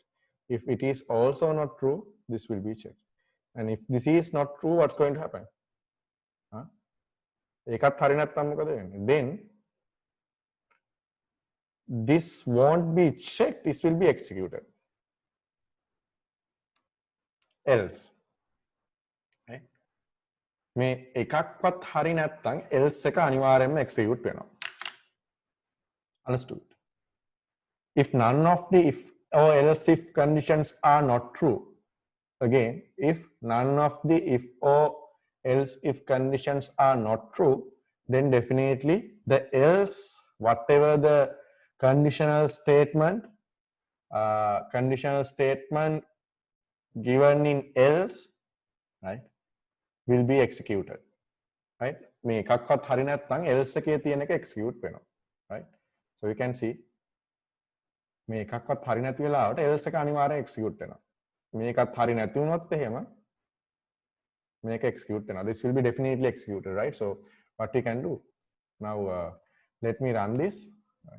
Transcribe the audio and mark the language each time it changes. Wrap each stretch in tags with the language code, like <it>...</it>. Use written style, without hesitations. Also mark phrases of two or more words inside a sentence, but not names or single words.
<en>If it is also not true, this will be checked. And if this is not true, what's going to happen? Then this won't be checked, this will be executed. Else. Okay.</en> <si>මේ එකක්වත් හරි නැත්නම් else එක අනිවාර්යයෙන්ම execute වෙනවා.</si> <en>Understood? If none of the if or else if conditions are not true, again, if none of the if or else if conditions are not true, then definitely the else, whatever the conditional statement given in else, right, will be executed, right?</en> <si>මේ එකක්වත් හරි නැත්නම් else එකේ තියෙන එක execute වෙනවා,</si> <en>right? So you can see</en> <si>මේ එකක්වත් හරි නැති වෙලාවට else එක අනිවාර්යෙන් execute වෙනවා. මේකත් හරි නැති වුණොත් එහෙම මේක execute වෙනවා.</si> <en>This will be definitely executed, right? So what we can do now, let me run this, right?</en>